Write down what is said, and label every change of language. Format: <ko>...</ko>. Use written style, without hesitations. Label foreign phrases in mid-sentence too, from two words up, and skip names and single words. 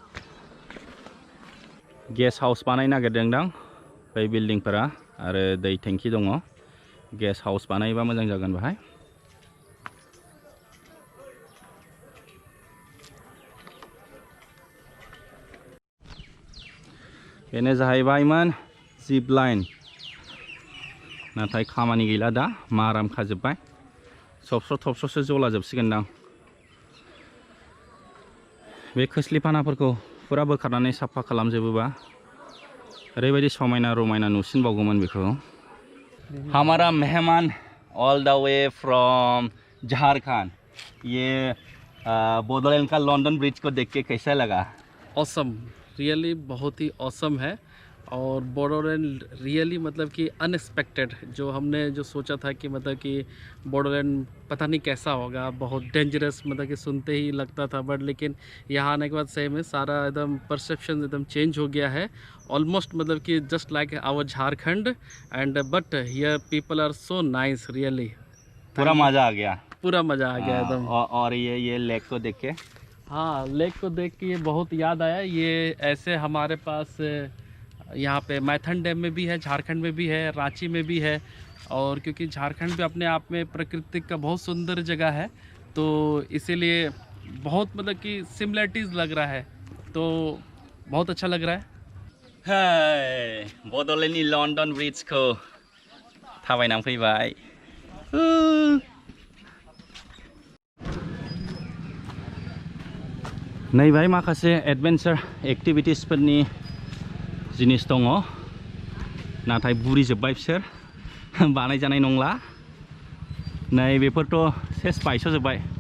<brx>गेस्ट हाउस बानाय नागिरदों दां बै बिल्डिंफोरा आरो दै टेंकी दङ गेस्ट हाउस बानायबा मोजां जागोन बेहाय बेनो जाहैबायमोन जिप लाइन नाथाय खामानि गैला दा माराम खाजोब्बाय सबस्र' थबस्र'सो जला जोबसिगोनदां बे खोस्लिफानाफोरखौ फुरा बोखारनानै साफा खालामजोबोबा ओरैबायदि समायना रमायना नुसिनबावगौमोन बेखौ</brx> <hi>हमारा मेहमान</hi> <en>all the way from</en> <brx>झारखंड</brx> <hi>ये बोडोलैंड का लंदन ब्रिज को देख के कैसा लगा</hi> <en>awesome really</en> <hi>बहुत ही ऑसम है और बोडोलैंड रियली मतलब कि अनएक्सपेक्टेड जो हमने जो सोचा था कि मतलब कि बोडोलैंड पता नहीं कैसा होगा बहुत डेंजरस मतलब कि सुनते ही लगता था बट लेकिन यहाँ आने के बाद सही में सारा एकदम परसेप्शन एकदम चेंज हो गया है ऑलमोस्ट मतलब कि</hi> <en>just like our Jharkhand and but here people are so nice really</en> <hi>पूरा मज़ा आ गया एकदम और ये लेक को देख के हाँ लेक को देख के ये बहुत याद आया ये ऐसे हमारे पास यहाँ पे मैथन डैम में भी है झारखंड में भी है रांची में भी है और क्योंकि झारखंड भी अपने आप में प्रकृति का बहुत सुंदर जगह है तो इसीलिए बहुत मतलब कि सिमिलरिटीज़ लग रहा है तो बहुत अच्छा लग रहा है</hi> <brx>बड'लेण्डनि लंदन ब्रिज को थाबायनानै फैबाय नै बाहाय माखासे एडभेन्चार एक्टिभिटिसफोरनि जिनिस दङ नाथाय बुरिजोब्बाय बिसोर बानायजानाय नंला नै बेफोरथ' सेस बायस'जोब्बाय</brx>